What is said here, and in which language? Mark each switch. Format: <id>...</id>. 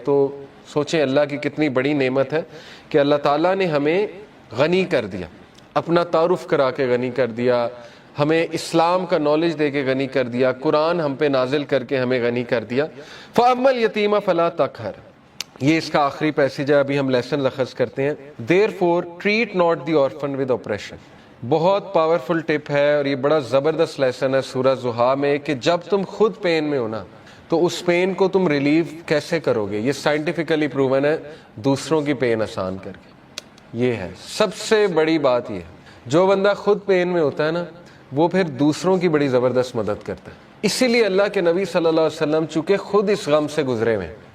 <ur>تو سوچیں اللہ کی کتنی بڑی نعمت ہے کہ اللہ تعالیٰ نے ہمیں غنی کر دیا, اپنا تعارف کرا کے غنی کر دیا, ہمیں اسلام کا نالج دے کے غنی کر دیا, قرآن ہم پہ نازل کر کے ہمیں غنی کر دیا.</ur> <ar>فَأَمَّا الْيَتِيمَ فَلَا تَقْهَرْ,</ar> <ur>یہ اس کا آخری پیسیج ہے, ابھی ہم لیسن اخذ کرتے ہیں.</ur> <en>Therefore treat not the orphan with oppression.</en> <ur>بہت پاورفل ٹپ ہے, اور یہ بڑا زبردست لیسن ہے سورہ زحا میں, کہ جب تم خود پین میں ہو نا, تو اس پین کو تم ریلیو کیسے کرو گے. یہ سائنٹیفکلی پروون ہے, دوسروں کی پین آسان کر کے. یہ ہے سب سے بڑی بات. یہ جو بندہ خود پین میں ہوتا ہے نا, وہ پھر دوسروں کی بڑی زبردست مدد کرتا ہے. اسی لیے اللہ کے نبی صلی اللہ علیہ وسلم چونکہ خود اس غم سے گزرے ہوئے,</ur>